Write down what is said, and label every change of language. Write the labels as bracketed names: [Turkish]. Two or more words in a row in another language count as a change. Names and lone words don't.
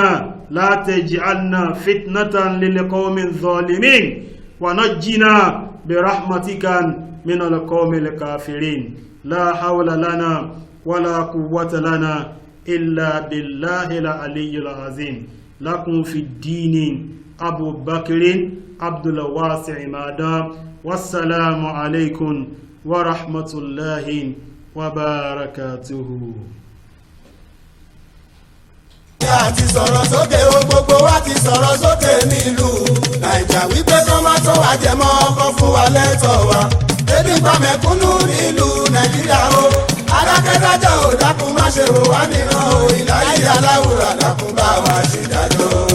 [Arabic] لا تجعلنا فتنة للقوم الظالمين ونجنا برحمتك من القوم الكافرين لا حول لنا ولا قوة لنا إلا بالله العلي العظيم لكم في الدين أبو بكر عبد الواسع مادا والسلام عليكم ورحمة الله وبركاته. [Yoruba] a ti sọ̀rọ̀ sókè o gbogbo wa ti sọ̀rọ̀ sókè nílùú Naija wípé kọ́ máa tó wá jẹ mọ́ ọkọ̀ fún wa lẹ́tọ̀ọ́ wa ebi pa mẹ̀kúnnù nílùú Nàìjíríà o adákẹ́dájọ́ ò dákun má ṣe wò wá nìran o ìláyé aláwùrà dákun bá wa ṣe dájọ́.